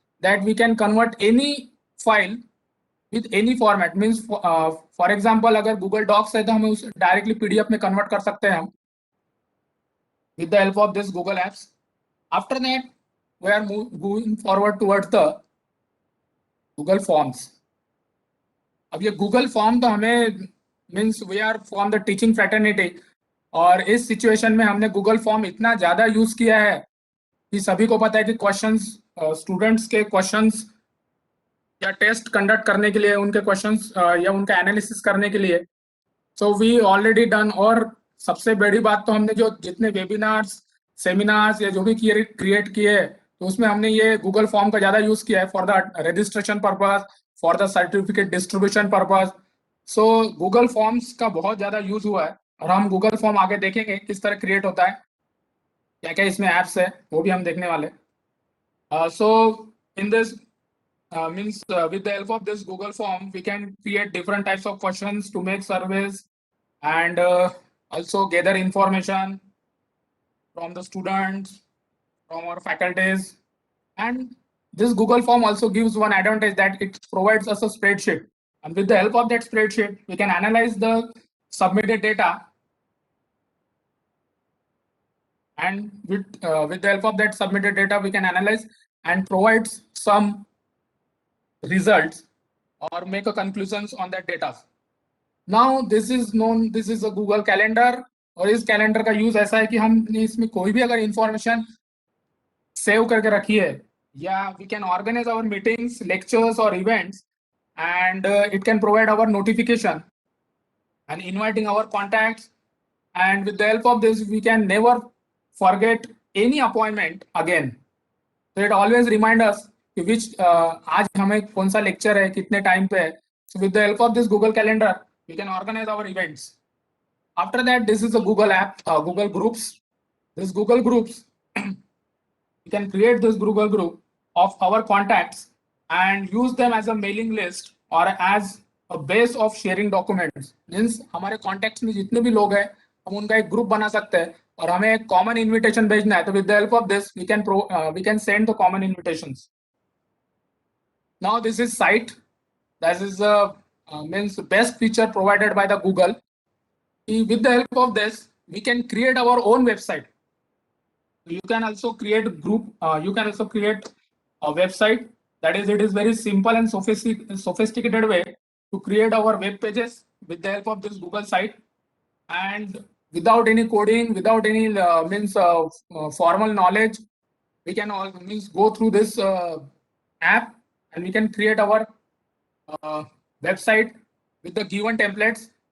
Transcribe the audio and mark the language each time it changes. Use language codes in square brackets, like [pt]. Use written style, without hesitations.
[en] that we can convert any file with any format. Means for example, [hi] अगर Google Docs है तो हमें उसे directly PDF में convert कर सकते हैं हम [en] with the help of this Google Apps. After that, we are moving forward towards the Google Forms. [hi] अब ये Google Form तो हमें [en] means we are from the teaching fraternity, [hi] और इस सिचुएशन में हमने Google Form इतना ज्यादा यूज किया है कि सभी को पता है कि क्वेश्चंस, स्टूडेंट्स के क्वेश्चंस या टेस्ट कंडक्ट करने के लिए, उनके क्वेश्चंस या उनका एनालिसिस करने के लिए, [en] So we already done. [hi] और सबसे बड़ी बात तो हमने जो जितने वेबिनार्स, सेमिनार्स या जो भी क्रिएट किए, तो उसमें हमने ये गूगल फॉर्म का ज्यादा यूज किया है [en] For the registration purpose, for the certificate distribution purpose. [hi] So Google forms का बहुत ज्यादा यूज हुआ है, और हम गूगल फॉर्म आगे देखेंगे किस तरह क्रिएट होता है, क्या क्या इसमें एप्स है वो भी हम देखने वाले. [en] So in this means with the help of this Google form, we can create different types of questions to make surveys, and also gather information from the students, from our faculties. And this Google form also gives one advantage, that it provides us a spreadsheet, and with the help of that spreadsheet we can analyze the submitted data, and with the help of that submitted data we can analyze and provide some results or make a conclusions on that data. Now this is known, this is a Google Calendar, [hi] और इस calendar का use ऐसा है कि हमने इसमें कोई भी अगर इंफॉर्मेशन सेव करके रखी है, या [en] We can organise our meetings, lectures और events, and it can provide our notification and inviting our contacts, and with the help of this we can never forget any appointment again. So it always remind us [hi] कि which आज हमें कौन सा lecture है, कितने time पे है. [en] So with the help of this Google Calendar we can organize our events. After that, this is a Google app, Google Groups. This Google Groups, we can create this Google group of our contacts and use them as a mailing list or as a base of sharing documents. [hi] Means हमारे contacts में जितने भी लोग हैं, हम उनका एक group बना सकते हैं, और हमें एक कॉमन इन्विटेशन भेजना है, तो [en] with the help of this we can send the common invitations. Now this is site. That is means best feature provided by the Google. With the help of this we can create our own website. You can also create group, you can also create a website. That is, it is very simple and sophisticated way to create our web pages with the help of this Google site, and without any coding, without any formal knowledge, we can all go through this app, and we can create our website with the given templates.